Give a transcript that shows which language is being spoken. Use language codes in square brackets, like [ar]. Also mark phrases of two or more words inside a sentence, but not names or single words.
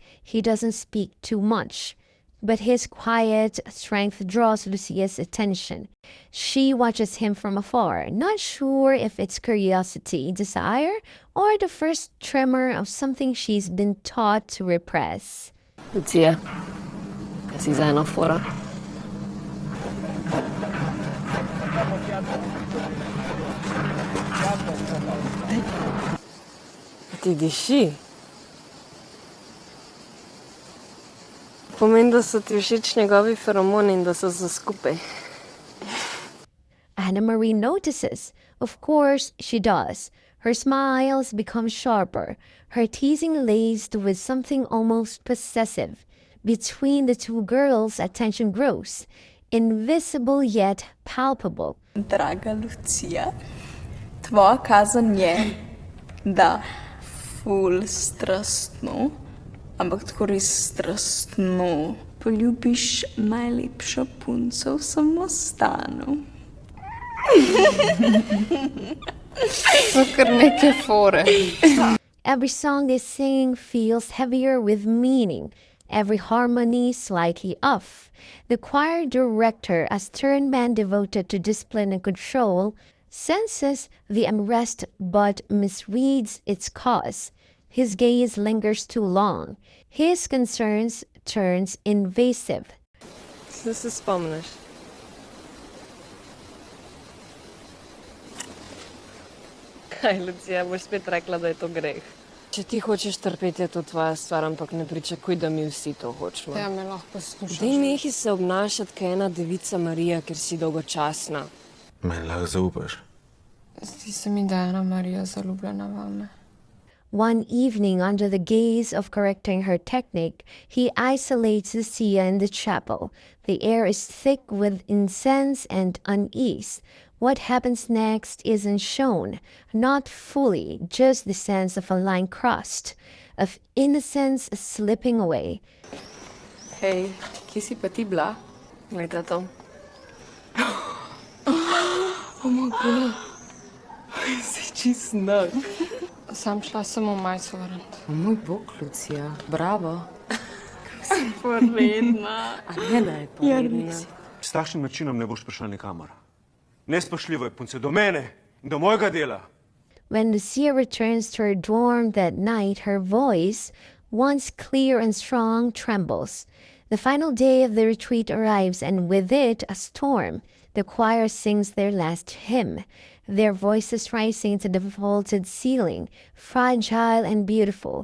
[en] He doesn't speak too much. But his quiet strength draws Lucia's attention. She watches him from afar, not sure if it's curiosity, desire, or the first tremor of something she's been taught to repress. [sl] Lucia, kasi za ena fora. Ti diši? Pomeni, da so ti všeč njegovi feromoni in da so za skupaj. [en] Ana-Marija notices. Of course, she does. Her smiles become sharper, her teasing laced with something almost possessive. Between the two girls, attention grows, invisible yet palpable. [sl] Draga Lucija, tvoja kazen je, da ful strastno, ampak tako res strastno poljubiš najlepšo punco v samostanu. So kar neke fore. [en] Every song they sing feels heavier with meaning, every harmony slightly off. The choir director, a stern man devoted to discipline and control, senses the unrest but misreads its cause. His gaze lingers too long. His concerns turns invasive. [sl] Se se spomniš? Kaj, Lucija, boš spet rekla, da je to greh? Če ti hočeš trpeti, je to tvoja stvar, ampak ne pričakuj, da mi vsi to hočemo. Ja, me lahko poslušaš. Dej nehi se obnašati, kaj ena devica Marija, ker si dolgočasna. Meni lahko zaupaš. Zdi se mi, da je Ana-Marija zaljubljena vame. [en] One evening, under the gaze of correcting her technique, he isolates Lucia in the chapel. The air is thick with incense and unease. What happens next isn't shown, not fully, just the sense of a line crossed, of innocence slipping away. [sl] Hej, kje si pa ti bila? Glejte to. Si čist nag. Sam šla samo majco vrniti. O moj bog, Lucija, bravo. Poredna. A ne, da je poredna. S takšnim načinom ne boš prišla nikamor. Nespoštljivo je punce do mene in do mojega dela. [en] When Lucia returns to her dorm that night, her voice, once clear and strong, trembles. The final day of the retreat arrives, and with it a storm. The choir sings their last hymn, their voices rising to the vaulted ceiling, fragile and beautiful.